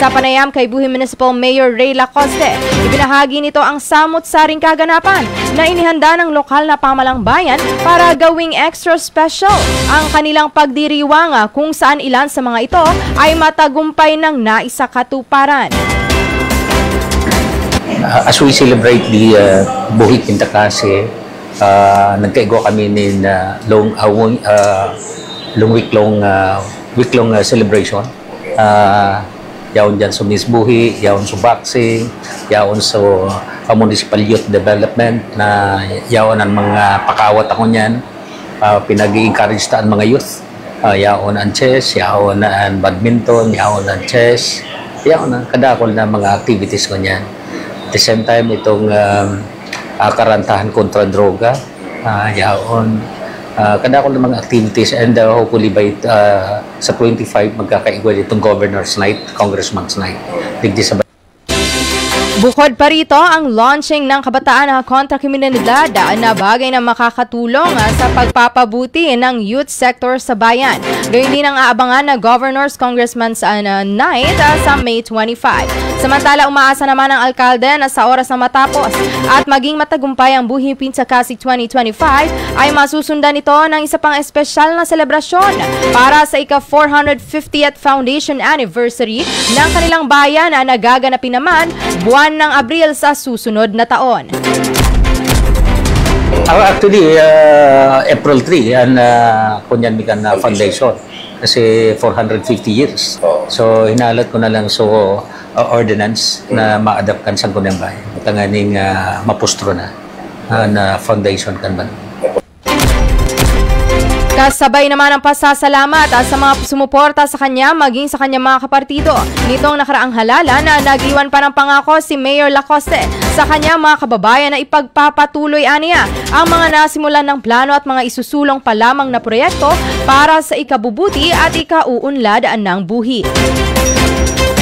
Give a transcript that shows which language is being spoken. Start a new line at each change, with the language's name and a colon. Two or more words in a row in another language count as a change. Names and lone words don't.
Filipino: Sa panayam kay Buhi Municipal Mayor Ray Lacoste, ibinahagi nito ang samut-saring kaganapan na inihanda ng lokal na pamalang bayan para gawing extra special ang kanilang pagdiriwang kung saan ilan sa mga ito ay matagumpay ng naisakatuparan.
English: As we celebrate the Buhi Quintacase,
Bikol: nagkaigo kami ng
English: long week-long celebration.
Bikol: Yaon dyan sa Miss Buhi, yaon sa boxing, yaon sa
English: municipal youth development,
Bikol: na yaon ang mga pakawat ako niyan, pinag-i-encourage taan mga youth. Yaon ang chess, yaon ang badminton, yaon ang chess, yaon ang kadakol na mga activities ko niyan.
English: At the same time,
Bikol: itong karantahan kontra droga, yaon kadakol ng mga activities,
English: and hopefully by
Bikol: sa 25 magkakaigwa itong Governor's Night, Congressman's Night.
Filipino: Bukod pa rito ang launching ng kabataan kontra kriminalidad na bagay na makakatulong sa pagpapabuti ng
English: youth sector
Filipino: sa bayan. Gayun din ang aabangan na Governor's Congressman's Night sa May 25. Samantala, umaasa naman ang alkalde na sa oras na matapos at maging matagumpay ang Buhi Quintacase 2025 ay masusundan ito ng isa pang espesyal na selebrasyon para sa ika-450th Foundation Anniversary ng kanilang bayan na nagaganapin naman buwan ng Abril sa susunod na taon. Actually, April 3 ang Kunyan Mikan Foundation kasi 450 years.
Bikol: So, hinalat ko na lang ordinance na ma-adapt kan sa Kunyan Bayan. Tanganing mapustro na foundation kan ba.
Filipino: Kasabay naman ang pasasalamat sa mga sumuporta sa kanya maging sa kanyang mga kapartido. Nitong nakaraang halalan na nag-iwan pa ng pangako si Mayor Lacoste sa kanyang mga kababayan na ipagpapatuloy aniya ang mga nasimulan ng plano at mga isusulong pa lamang na proyekto para sa ikabubuti at ikauunlad ng buhi.